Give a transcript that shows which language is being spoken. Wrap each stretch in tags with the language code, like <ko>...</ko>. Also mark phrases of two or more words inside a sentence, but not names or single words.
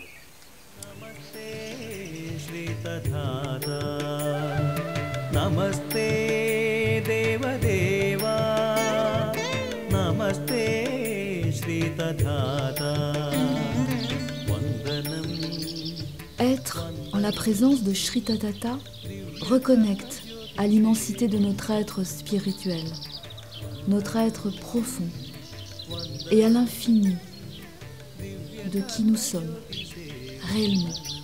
<ml>നമസ്തേ ശ്രീ തഥാതാ, നമസ്തേ ദേവദേവാ, നമസ്തേ ശ്രീ തഥാതാ, വന്ദനം.</ml> <fr>Être en la présence de Shri Tatata reconnecte à l'immensité de notre être spirituel, notre être profond, et à l'infini de qui nous sommes réellement.</fr>